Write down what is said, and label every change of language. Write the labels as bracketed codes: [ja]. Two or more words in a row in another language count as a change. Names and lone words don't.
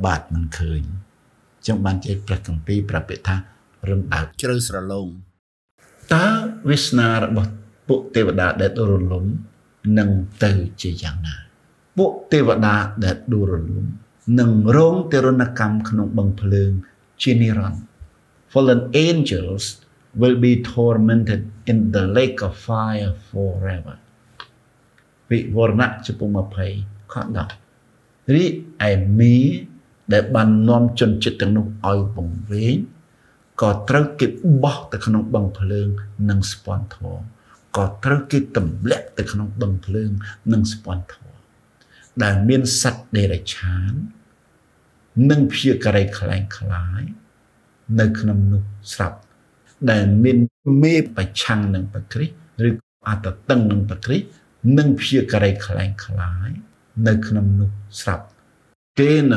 [km] បាតមិនឃើញចឹងបានជាព្រះគម្ពីរប្រាប់ពាក្យថារណ្ដៅជ្រៅស្រឡងតើវាសនារបស់ពួកទេវតាដែលដួលរលំនឹងទៅជាយ៉ាងណាពួកទេវតាដែលដួលរលំនឹងរងទរណកម្មក្នុងបឹងភ្លើងជានិរន្តរ៍ [en] Fallen angels will be tormented in the lake of fire forever [km] វិវរណៈចំពោះ20ខ 10រីឯមីដែលបាននាំជនជាតិទាំងនោះឲ្យវង្វេងក៏ត្រូវគេបោះ ទៅក្នុងបឹងភ្លើងនិងស្ពាន់ធម៌ក៏ត្រូវគេទម្លាក់ទៅក្នុងបឹងភ្លើងនិងស្ពាន់ធម៌ដែលមានសត្វដេរឆាននិងព្យាការីខ្លែងខ្លាយនៅក្នុងនោះស្រាប់ដែលមានមេប្រឆាំងនឹងព្រះគ្រីស្ទឬអតតឹងនឹងព្រះគ្រីស្ទនិងព្យាការីខ្លែងខ្លាយនៅក្នុងនោះស្រាប់គេនឹង